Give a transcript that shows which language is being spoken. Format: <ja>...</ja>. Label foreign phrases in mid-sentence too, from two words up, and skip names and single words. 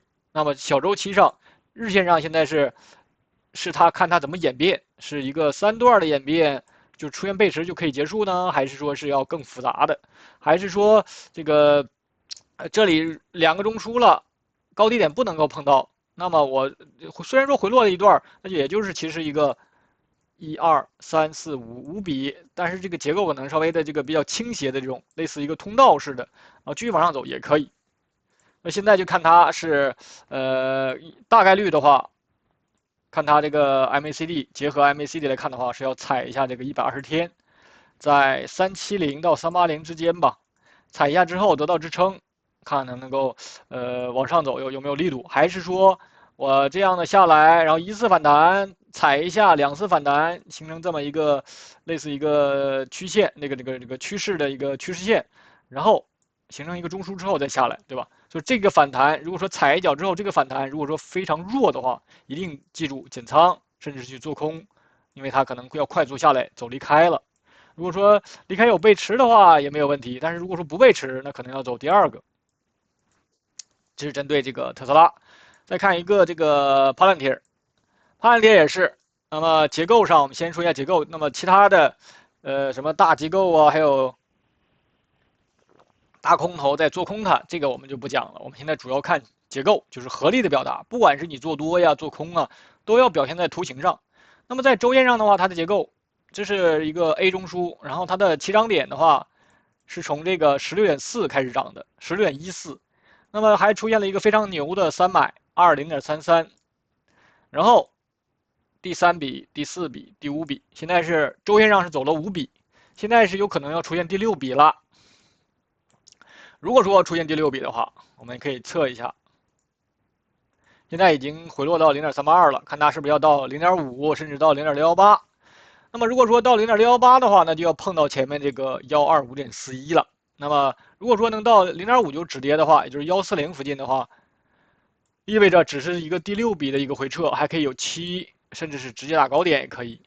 <zh>那麼小周期上，日線上現在是它看它怎麼演變，是一個3段的演變，就出現背馳就可以結束呢，還是說是要更複雜的，還是說這個這裡2個中樞了，高低點不能夠碰到，那麼我雖然說回落了一段，那就也就是其實一個1、2、3、4、5筆，但是這個結構可能稍微的這個比較傾斜的這種，類似一個通道式的，繼續往上走也可以。那現在就看它是大概率的話，看它這個 MACD 結合 MACD 來看的話，是要踩一下這個120天，在370到380之間吧，踩一下之後得到支撐， 看能不能夠往上走有没有力度，还是说我这样的下来，然后一次反彈踩一下，两次反彈形成这么一个类似一个曲线，这个趋势的一个趋势線，然後形成一個中樞之後再下來，對吧？所以這個反彈，如果說踩一腳之後，這個反彈如果說非常弱的話，一定記住減倉，甚至是去做空，因為它可能會要快速下來走離開了。如果說離開有背馳的話也沒有問題，但是如果說不背馳，那可能要走第二個。這是針對這個特斯拉。再看一個這個 Palantir 也是。那麼結構上，我們先說一下結構。那麼其他的，什麼大機構啊，還有大空頭在做空它，這個我們就不講了。我們現在主要看結構，就是合力的表達。不管是你做多呀、做空啊，都要表現在圖形上。那麼在週線上的話，它的結構，這是一個 A 中樞，然後它的起漲點的話，是從這個16.4開始漲的，16.14。那麼還出現了一個非常牛的3買20.33，然後第3筆、第4筆、第5筆，現在是週線上是走了5筆，現在是有可能要出現第6筆了。如果說出現第6筆的話，我們可以測一下，現在已經回落到0.32 了，看它是不是要到0.5，甚至到0.618。那麼如果說到0.618的話，那就要碰到前面這個125.41了。那麼如果說能到0.5就止跌的話，也就是140附近的話，意味着只是一個第6筆的一個回撤，還可以有7，甚至是直接打高點也可以。</zh>